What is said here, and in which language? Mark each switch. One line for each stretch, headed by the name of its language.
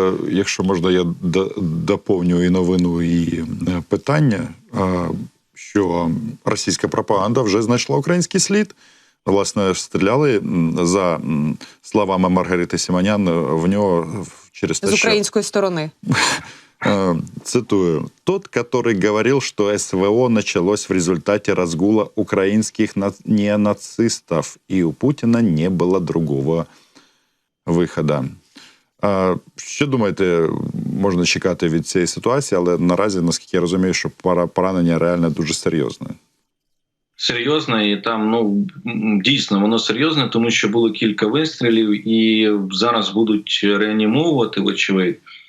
Ukrainian: якщо можна, я доповню і новину, і питання, що російська пропаганда вже знайшла український слід. Власне, стріляли, за словами Маргарити Симонян, в нього через те, з української сторони. Цитую.
Russian: «Тот, который говорил, что СВО началось в результате разгула украинских неонацистов, и у Путина не было другого виходу».
Ukrainian: Що думаєте, можна чекати від цієї ситуації, але наразі, наскільки я розумію, що поранення реально дуже серйозне. Серйозне, і там, дійсно, воно серйозне, тому що було кілька вистрілів, і зараз будуть реанімовувати, вочевидь.